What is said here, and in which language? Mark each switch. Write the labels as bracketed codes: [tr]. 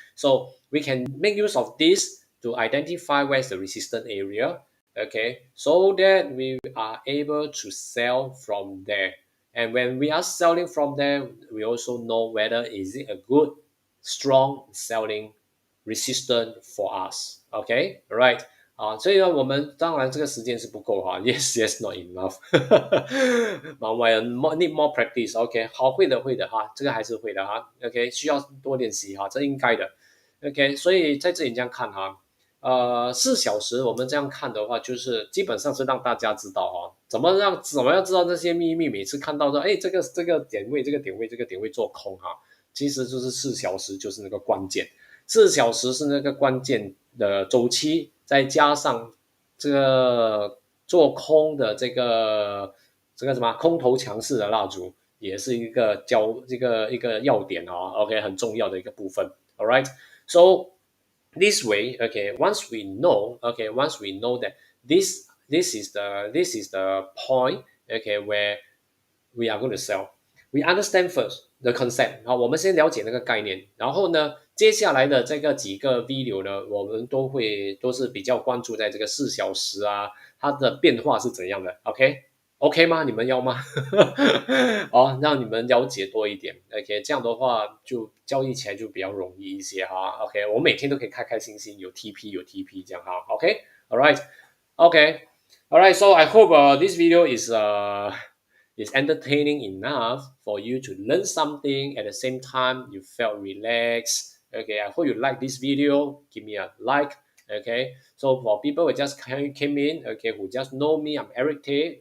[en] So we can make use of this to identify where's the resistance area, okay, so that we are able to sell from there. And when we are selling from there, we also know whether is it a good, strong selling resistant for us. Okay, right? [zh] 所以呢，我们当然这个时间是不够哈。 [en] Yes, not enough. [zh] 忙完 [en] need more practice. [zh] OK， 好，会的哈，这个还是会的哈。OK， 需要多练习哈，这应该的。 OK， 所以在这里这样看哈，4小时我们这样看的话，就是基本上是让大家知道哈，怎么样知道这些秘密？每次看到说，哎，这个点位，这个点位做空哈，其实就是4小时就是那个关键，4小时是那个关键的周期，再加上这个做空的这个什么空头强势的蜡烛，也是一个要点哦，OK，很重要的一个部分。 [en] All right, so this way, okay, once we know that this is the point, okay, where we are going to sell. We understand first the concept [zh] 好，我们先了解那个概念，然后呢，接下来的这个几个 video 呢，我们都是比较关注在这个4小时啊，它的变化是怎样的？OK，OK 吗？你们要吗？哦，让你们了解多一点。OK，这样的话就交易起来就比较容易一些哈。 OK，我每天都可以开开心心，有 TP 有 TP 这样哈。 [en] OK，All right，OK，All right. So I hope this video is entertaining enough for you to learn something. At the same time, you felt relaxed. Okay, I hope you like this video. Give me a like. Okay, so for people who just came in, okay, who just know me, I'm Eric Tay.